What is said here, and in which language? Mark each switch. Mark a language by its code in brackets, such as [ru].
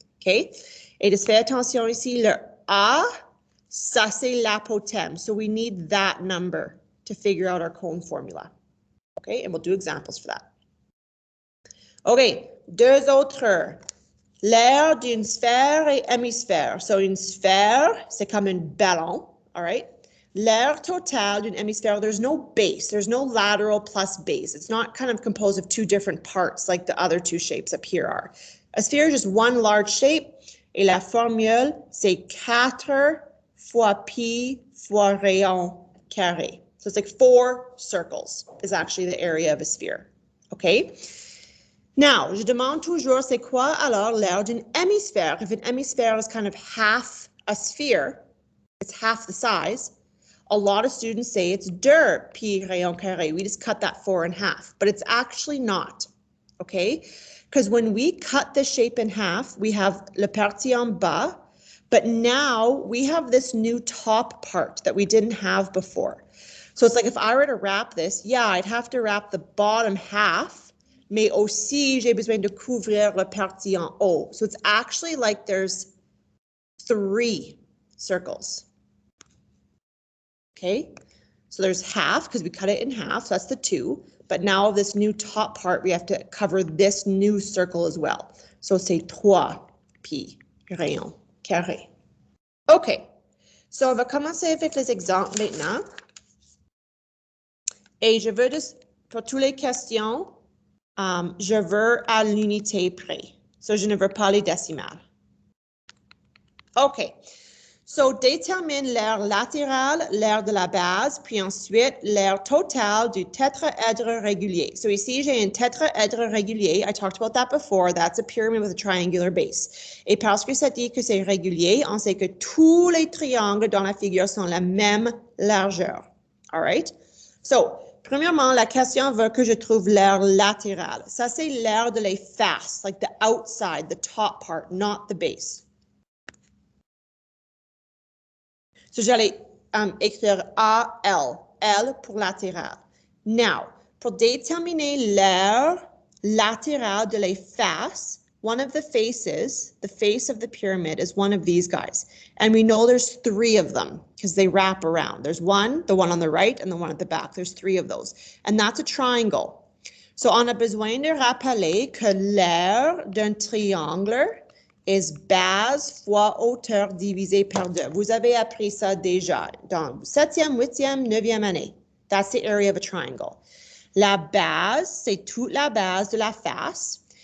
[fr] Okay, et just fais attention ici, le A, ça c'est l'apotème. [en] So we need that number to figure out our cone formula. Okay, and we'll do examples for that. [fr] Okay, deux autres. L'aire d'une sphère et hémisphère. So une sphère, c'est comme un ballon, all right? L'aire totale d'une hémisphère, [en] there's no base. There's no lateral plus base. It's not kind of composed of two different parts like the other two shapes up here are. A sphere is just one large shape. [fr] Et la formule, c'est 4 fois pi fois rayon carré. [en] So it's like 4 circles is actually the area of a sphere, okay? [fr] Now, je demande toujours, c'est quoi alors l'aire d'une hémisphère? [en] If an hémisphère is kind of half a sphere, it's half the size, a lot of students say it's 2 pi rayon carré. We just cut that 4 in half, but it's actually not, okay? Because when we cut the shape in half, we have [fr] le partie en bas, [en] but now we have this new top part that we didn't have before. So it's like if I were to wrap this, yeah, I'd have to wrap the bottom half, [fr] mais aussi j'ai besoin de couvrir la partie en haut. [en] So it's actually like there's 3 circles. Okay, so there's half because we cut it in half, so that's the 2. But now this new top part, we have to cover this new circle as well. [fr] So c'est 3 pi rayon carré. Okay, so on va commencer avec les exemples maintenant. Et je veux, pour toutes les questions, je veux à l'unité près. So je ne veux pas les décimales. OK. So détermine l'aire latérale, l'aire de la base, puis ensuite l'aire totale du tétraèdre régulier. So ici, j'ai un tétraèdre régulier. [en] I talked about that before. That's a pyramid with a triangular base. [fr] Et parce que ça dit que c'est régulier, on sait que tous les triangles dans la figure sont la même largeur. All right? So, premièrement, la question veut que je trouve l'aire latérale. Ça, c'est l'aire de les faces, [en] like the outside, the top part, not the base. [fr] So, j'allais écrire AL, L pour latéral. [en] Now, [fr] pour déterminer l'aire latérale de les faces, [en] one of the faces, the face of the pyramid is one of these guys. And we know there's 3 of them because they wrap around. There's one, the one on the right, and the one at the back. There's 3 of those. And that's a triangle. [fr] So on a besoin de rappeler que l'aire d'un triangle is base fois hauteur divisé par 2. Vous avez appris ça déjà dans 7e, 8e, 9e année. [en] That's the area of a triangle. [fr] La base, c'est toute la base de la face.